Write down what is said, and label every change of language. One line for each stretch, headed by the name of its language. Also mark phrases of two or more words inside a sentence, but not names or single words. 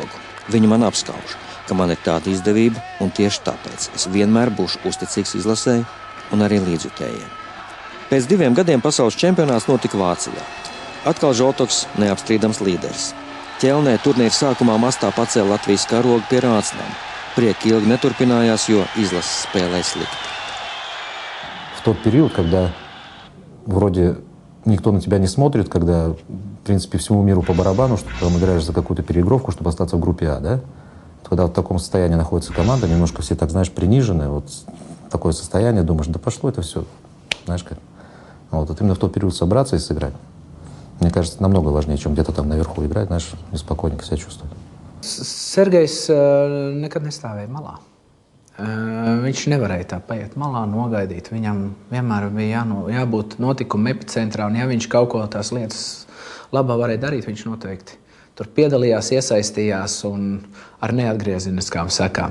Latvian: Viņi man apskauž, ka man ir tāda izdevība, un tieši tāpēc es vienmēr būšu uzticīgs izlasēji un arī līdzjutējiem. Pēc 2 gadiem pasaules čempionāts notika Vācijā. Atkal Žoltoks neapstrīdams līderis. Ķelnē turnīra sākumā mastā pacēla Latvijas karogu pie rācnām. Prieki ilgi neturpinājās, jo izlases spēlēja slikti.
Russian: В тот период, когда вроде никто на тебя не смотрит, когда, в принципе, всему миру по барабану, что ты там играешь за какую-то переигровку, чтобы остаться в группе А, да? Когда в таком состоянии находится команда, немножко все, так знаешь, принижены, вот такое состояние, думаешь, да пошло это все, знаешь как. Вот именно в тот период собраться и сыграть, мне кажется, намного важнее, чем где-то там наверху играть, знаешь, и спокойненько себя чувствовать.
Latvian: Sergejs nekad nestāvēja malā. Viņš nevarēja tā paiet malā, nogaidīt. Viņam vienmēr bija jābūt notikuma epicentrā, un ja viņš kaut ko tās lietas labā varēja darīt, viņš noteikti tur piedalījās, iesaistījās un ar neatgriezeniskām sekām.